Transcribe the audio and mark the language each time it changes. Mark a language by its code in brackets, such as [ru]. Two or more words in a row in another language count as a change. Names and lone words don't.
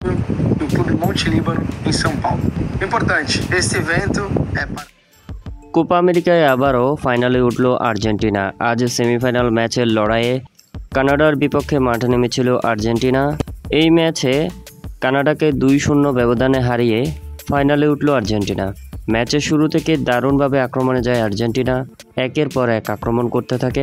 [pt] no Clube Monte Líbano, em São Paulo. Importante, esse evento é para [bn] কোপা আমেরিকায় আবারও ফাইনালে উঠল আর্জেন্টিনা। আজ সেমিফাইনাল ম্যাচের লড়াইয়ে কানাডার বিপক্ষে মাঠে নেমেছিল আর্জেন্টিনা। এই ম্যাচে কানাডাকে 2-0 ব্যবধানে হারিয়ে ফাইনালে উঠল আর্জেন্টিনা। ম্যাচের শুরু থেকে দারুণভাবে আক্রমণে যায় আর্জেন্টিনা, একের পর এক আক্রমণ করতে থাকে।